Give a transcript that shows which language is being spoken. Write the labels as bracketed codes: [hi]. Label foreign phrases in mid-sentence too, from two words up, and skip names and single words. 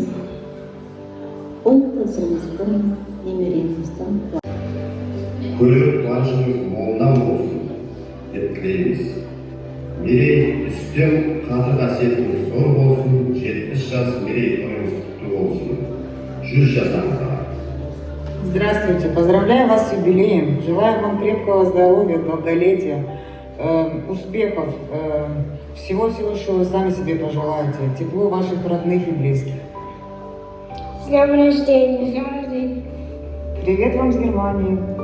[kk] Ол қызыңыздың, немереңіздің көріп қуанышыңыз молынан болсын деп тілейміз. Мерей үстем қадір қасиетіңіз зор болсын, 70 жас мерейтойыңыз құтты болсын. 100 жасаңызға. [ru] Здравствуйте, поздравляю вас с юбилеем. Желаю вам крепкого здоровья, долголетия, успехов, всего-всего, что вы сами себе пожелаете, тепло ваших родных и близких. С днем рождения! С днем рождения! Привет вам с Германии!